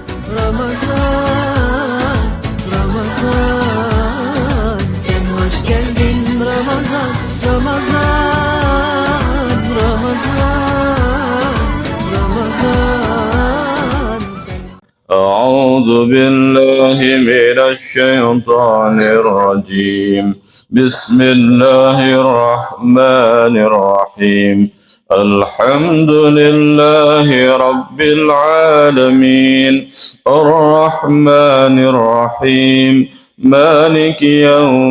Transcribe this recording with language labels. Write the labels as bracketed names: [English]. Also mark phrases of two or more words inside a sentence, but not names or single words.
[Turkish] Ramazan, Ramazan, sen hoş geldin Ramazan, Ramazan, Ramazan, Ramazan. [Arabic] أعوذ بالله من الشيطان الرجيم بسم الله الرحمن الرحيم الحمد لله رب العالمين الرحمن الرحيم مالك يوم